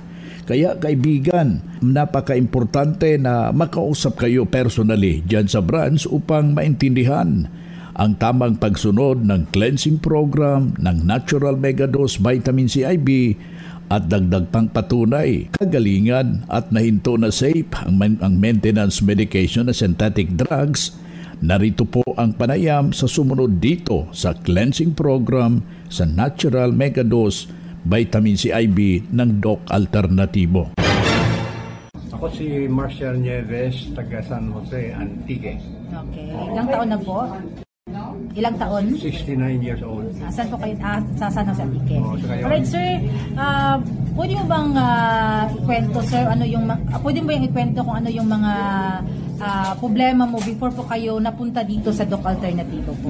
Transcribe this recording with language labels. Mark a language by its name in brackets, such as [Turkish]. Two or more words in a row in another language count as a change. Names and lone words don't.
[Filipino] Kaya kaibigan, napaka-importante na makausap kayo personally dyan sa branch upang maintindihan ang tamang pagsunod ng [English] cleansing program [Filipino] ng Natural Megadose Vitamin C IB at dagdag pang patunay, kagalingan at nahinto na safe ang [English] maintenance medication [Filipino] na [English] synthetic drugs. [Filipino] Narito po ang panayam sa sumunod dito sa [English] cleansing program [Filipino] sa Natural Megadose Vitamin C IB ng Doc Alternativo. Ako si Marcial Nieves, taga San Jose, Antique. Okay. Ilang taon na po? Ilang taon? [English] 69 years old. [Filipino] Saan po kayo? Sa San Jose Antique. Oo, sa kayo. [English] Alright, sir. [Filipino] Pwede mo bang ikwento, sir, pwede mo ba yung ikwento kung ano yung mga problema mo before po kayo napunta dito sa Doc Alternativo po?